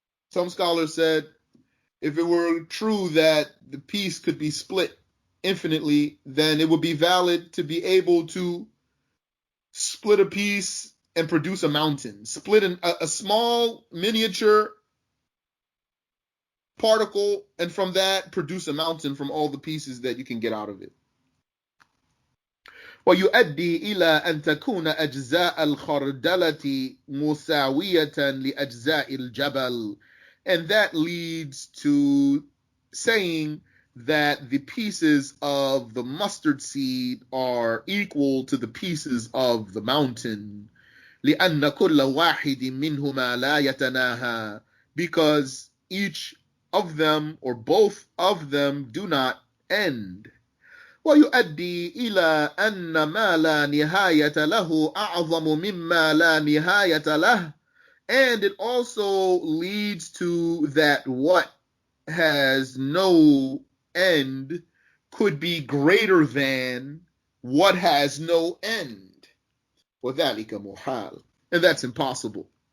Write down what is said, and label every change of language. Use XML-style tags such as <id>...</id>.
<en>Some scholars said if it were true that the piece could be split infinitely, then it would be valid to be able to split a piece and produce a mountain. Split a small miniature particle, and from that produce a mountain from all the pieces that you can get out of it.</en> <ar>ويؤدي إلى أن تكون أجزاء الخردلة مساوية لأجزاء الجبل.</ar> <en>And that leads to saying that the pieces of the mustard seed are equal to the pieces of the mountain.</en> <ar>لأن كل واحد منهما لا يتناهى.</ar> <en>Because each of them or both of them do not end.</en> <ar>ويؤدي إلى أن ما لا نهاية له أعظم مما لا نهاية له.</ar> <en>And it also leads to that what has no end could be greater than what has no end.</en> <ar>وذلك محال.</ar> <en>And that's impossible.</en>